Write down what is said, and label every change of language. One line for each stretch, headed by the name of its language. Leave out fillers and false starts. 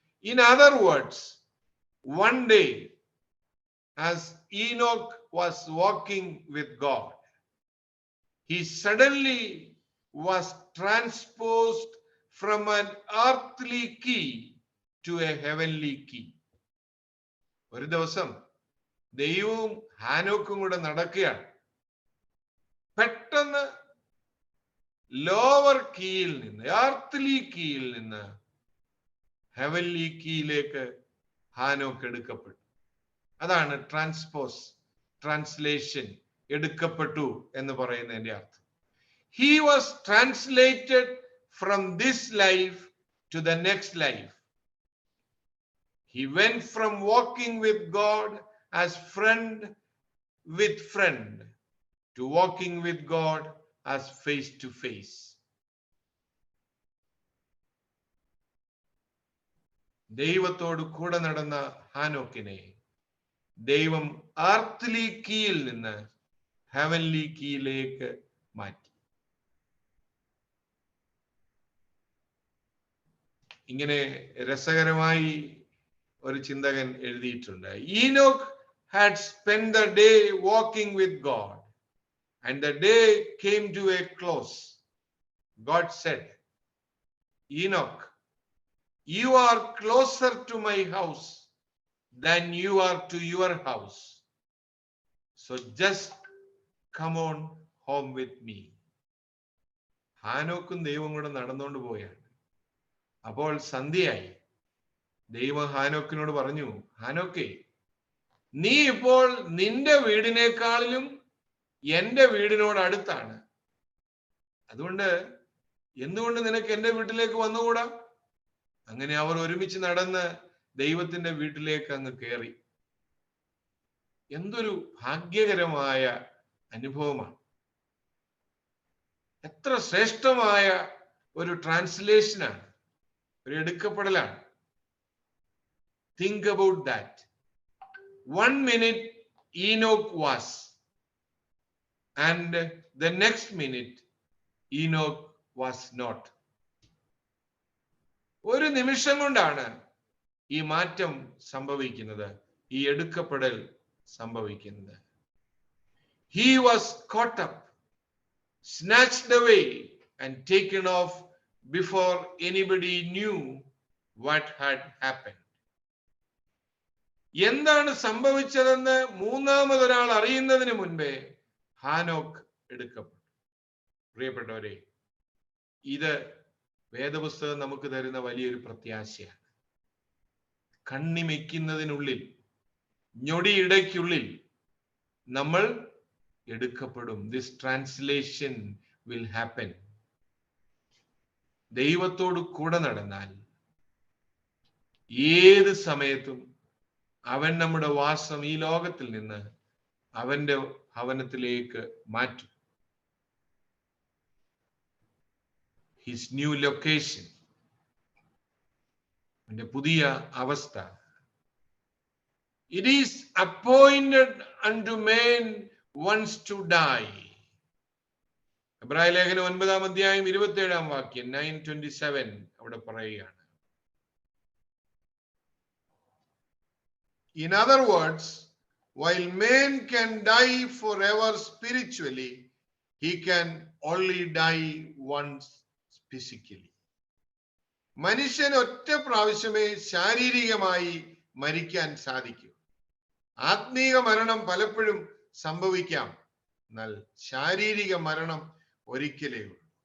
English: In other words, one day as Enoch was walking with God, he suddenly was transposed from an earthly key to a heavenly key.
Malayalam: ഒരു ദിവസം ദൈവവും ഹാനോക്കും കൂടെ നടക്കുകയാണ്. പെട്ടെന്ന് lower കീയിൽ നിന്ന്, earthly കീയിൽ നിന്ന് heavenly കീയിലേക്ക് ഹാനോക്ക് എടുക്കപ്പെട്ടു. അതാണ് ട്രാൻസ്ലേഷൻ, എടുക്കപ്പെട്ടു എന്ന് പറയുന്നതിന്റെ അർത്ഥം.
English: He was translated from this life to the next life. He went from walking with God as friend with friend to walking with God as face to face.
Malayalam: ദൈവത്തോട് കൂടെ നടന്ന ഹാനോക്കിനെ ദൈവം earthly കീയിൽ നിന്ന് heavenly കീയിലേക്ക് മാറ്റി. ഇങ്ങനെ രസകരമായി ഒരു ചിന്തകൻ എഴുതിയിട്ടുണ്ട്.
English: Enoch had spent the day walking with God, and the day came to a close. God said, Enoch, you are closer to my house than you are to your house. So just come on home with me.
Malayalam: ഹാനോക്കും ദൈവം കൂടെ നടന്നുകൊണ്ട് പോയാണ്. അപ്പോൾ സന്ധ്യയായി. ദൈവം ഹാനോക്കിനോട് പറഞ്ഞു, ഹാനോക്കേ, നീ ഇപ്പോൾ നിന്റെ വീടിനേക്കാളിലും എന്റെ വീടിനോട് അടുത്താണ്. അതുകൊണ്ട് എന്തുകൊണ്ട് നിനക്ക് എന്റെ വീട്ടിലേക്ക് വന്നുകൂടാ? അങ്ങനെ അവർ ഒരുമിച്ച് നടന്ന് ദൈവത്തിന്റെ വീട്ടിലേക്ക് അങ്ങ് കയറി. എന്തൊരു ഭാഗ്യകരമായ അനുഭവമാണ്. എത്ര ശ്രേഷ്ഠമായ ഒരു ട്രാൻസ്ലേഷനാണ്, ഒരു എടുക്കപ്പെടലാണ്.
English: Think about that. 1 minute Enoch was, and the next minute Enoch was not.
Malayalam: ഒരു നിമിഷം കൊണ്ടാണ് ഈ മാറ്റം സംഭവിക്കുന്നത്, ഈ എടുക്കപ്പെടൽ സംഭവിക്കുന്നത്.
English: He was caught up, snatched away and taken off before anybody knew what had happened.
Malayalam: എന്താണ് സംഭവിച്ചതെന്ന് മൂന്നാമതൊരാൾ അറിയുന്നതിന് മുൻപേ ഹാനോക്ക് എടുക്കപ്പെട്ടു. പ്രിയപ്പെട്ടവരെ, ഇത് വേദപുസ്തകം നമുക്ക് തരുന്ന വലിയൊരു പ്രത്യാശയാണ്. കണ്ണിമയ്ക്കുന്നതിനുള്ളിൽ, ഞൊടിയിടയ്ക്കുള്ളിൽ നമ്മൾ എടുക്കപ്പെടും.
English: This translation will happen.
Malayalam: ദൈവത്തോട് കൂടെ നടന്നാൽ ഏത് സമയത്തും അവൻ നമ്മുടെ വാസം ഈ ലോകത്തിൽ നിന്ന് അവന്റെ ഭവനത്തിലേക്ക് മാറ്റും.
English: His new location,
Malayalam: അവന്റെ പുതിയ അവസ്ഥ.
English: It is appointed unto man once to die.
Malayalam: എബ്രായ ലേഖനം 9-ാം അധ്യായം 27-ാം വാക്യം 9:27 അവിടെ പറയുകയാണ്.
English: In other words, while man can die forever spiritually, he can only die once physically.
Malayalam: മനുഷ്യൻ ഒറ്റ പ്രാവശ്യമേ ശാരീരികമായി മരിക്കാൻ സാധിക്കൂ. ആത്മീക മരണം പലപ്പോഴും സംഭവിക്കാം, എന്നാൽ ശാരീരിക മരണം ഒരിക്കലേ ഉള്ളൂ.